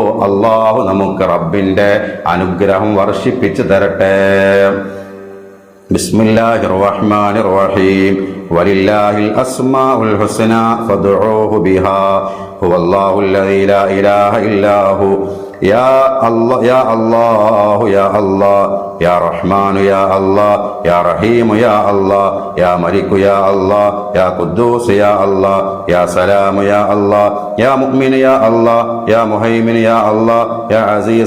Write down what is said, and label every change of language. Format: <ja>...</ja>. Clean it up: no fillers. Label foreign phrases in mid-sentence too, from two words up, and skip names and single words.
<ml>അള്ളാഹു നമുക്ക് റബ്ബിന്റെ അനുഗ്രഹം വർഷിപ്പിച്ചു തരട്ടെ.</ml> <ar>بسم الله الرحمن الرحيم. ولله الأسماء الحسنى فادعوه بها هو الله الذي لا إله إلا هو يا الله يا الله يا الله يا رحمن يا الله يا رحيم يا الله يا ملك يا الله يا قدوس يا الله يا سلام يا الله يا مؤمن يا الله يا مهيمن يا الله يا عزيز</ar>